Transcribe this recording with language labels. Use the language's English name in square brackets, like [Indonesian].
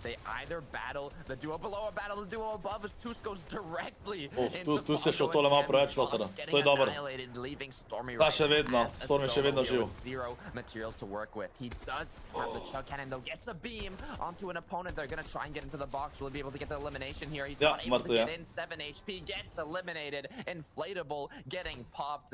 [English] They either battle the duo below or battle the duo above as Tus goes directly into [Slovenian] tu se še tole malo preveč lotara. To je dobro. Ta še vedno, Stormy še vedno živ. [English] Zero materials to work with. He does have the chug cannon though. Gets a beam onto an opponent. They're going to try and get into the box. Will be able to get the elimination here. He's not able to get in. 7 HP gets eliminated. Inflatable getting popped.